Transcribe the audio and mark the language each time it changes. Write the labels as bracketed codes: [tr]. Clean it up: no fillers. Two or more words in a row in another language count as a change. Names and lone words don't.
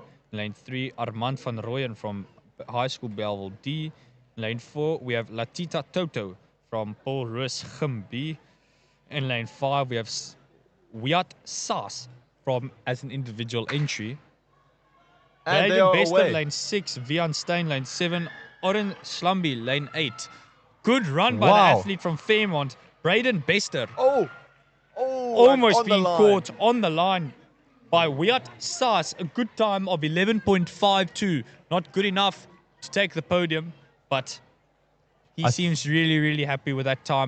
[en] Lane 3, Armand van Rooyen from High School Belleville D. Lane 4, we have Latita Toto from Paul Roos Gym B. In lane 5, we have Wiat Saas from as an individual entry. And they Braden are Bester, away. lane 6. Vian Stein, lane 7. Oren Slambi, lane 8. Good run by the Wow. athlete from Fairmont. Braden Bester Oh. almost on the being line. caught on the line by Wiat Saas. A good time of 11.52. Not good enough to take the podium, but he seems really happy with that time.